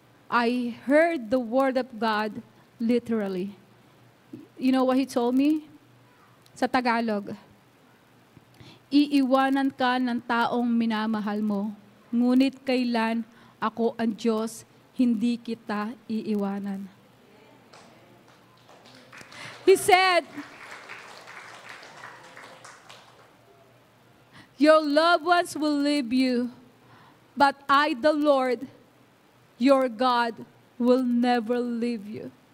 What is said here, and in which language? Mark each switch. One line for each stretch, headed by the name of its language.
English: I heard the word of God, literally. You know what He told me?
Filipino: Sa Tagalog, iiwanan ka ng taong minamahal mo, ngunit kailan ako ang Diyos, hindi kita iiwanan.
English: He said, your loved ones will leave you, but I, the Lord, your God, will never leave you.